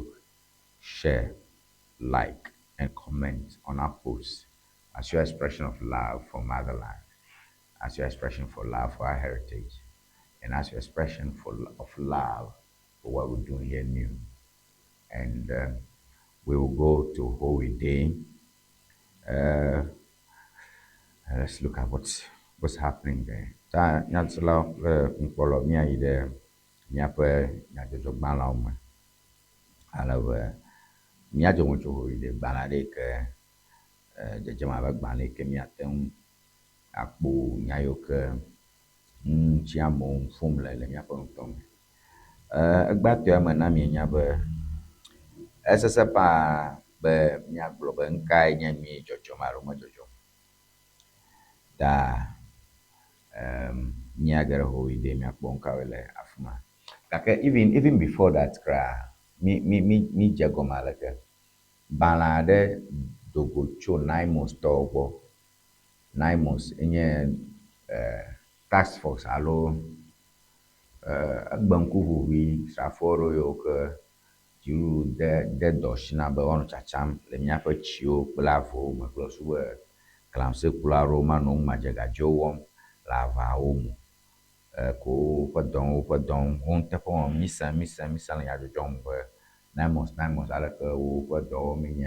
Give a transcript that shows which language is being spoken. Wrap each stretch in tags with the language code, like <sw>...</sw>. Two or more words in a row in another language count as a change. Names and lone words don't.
<en>Share, like, and comment on our posts as your expression of love for motherland, as your expression for love for our heritage, and as your expression of love for what we're doing here new. And we will go to Holy Day. Let's look at what's happening there.</en> <ee>Ta nyatsela nkpɔlɔ miayi ɖe miaƒe nyadzɔdzɔgbalẽwo me. Alebe míadzɔ ŋu tso Holy Day gbalẽ aɖe ke dzedzem abe gbalẽ yi ke miate ŋu akpɔ nya yiwo ke ŋuti amewo ƒom le míaƒe ŋutɔ me. Egbãtɔe me na mienya be esese paa be miagblɔ be ŋkae nye mi dzɔdzɔm alo medzɔdzɔm ta mia ge ɖe howi de miakpɔ ŋkawoe le afi ma. Gake</ee> <en>even before that</en> <ee>kra mi dze gɔme aleke balẽ aɖe do go tso NIMOS tɔwo gbɔ. NIMOS enye</ee> <en>task force</en> <ee>alo egbeŋkuʋuʋui srafo aɖewo yiwo ke dziɖuɖu de dɔ si na be woanɔ tsatsam le míaƒe tsiwo kple avewo me kple sube galamsey kula aɖewo manɔ ŋumadzegadziwo wɔm le avawo me. Ko woƒe dɔ wo nuteƒe wɔm misẽ le nyadzɔdzɔ me be NIMOS aleke woƒe dɔ wɔm nya.</ee>